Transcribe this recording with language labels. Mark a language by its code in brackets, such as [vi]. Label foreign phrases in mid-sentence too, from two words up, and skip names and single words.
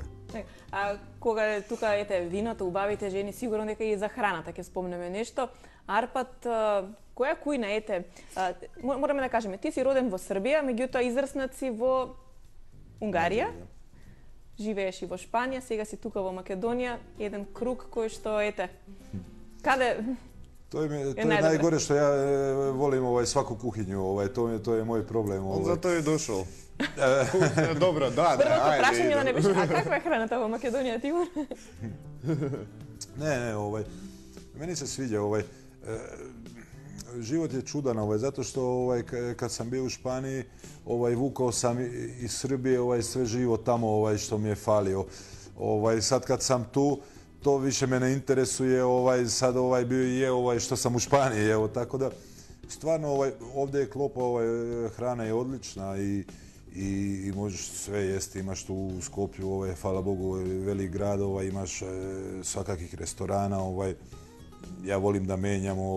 [mk] А кога тука виното, убавите жени, сигурно дека и за храната ќе спомнеме нешто. Арпад, која кујна мораме да кажеме, ти си роден во Србија, меѓутоа израснат си во Унгарија, живееш и во Шпанија, сега си тука во Македонија, еден круг кој што каде [sr] To je najgore što ja volim svaku kuhinju, to je moj problem. On zato je došao. Kuhinja dobra, da, [mk] Првото прашање да не беше, а каква е храната во Македонија, Тимур? [sr] Ne, meni se sviđa život je čudan, zato što kad sam bio u Španiji, vukao sam iz Srbije sve živo tamo što mi je falio. Sad kad sam tu, to više me ne interesuje, sad bio i je što sam u Španiji, evo, tako da stvarno ovdje je klopa, hrana je odlična i možeš sve jesti, imaš tu u Skopju, hvala Bogu, velik grad, imaš svakakih restorana, ja volim da menjam,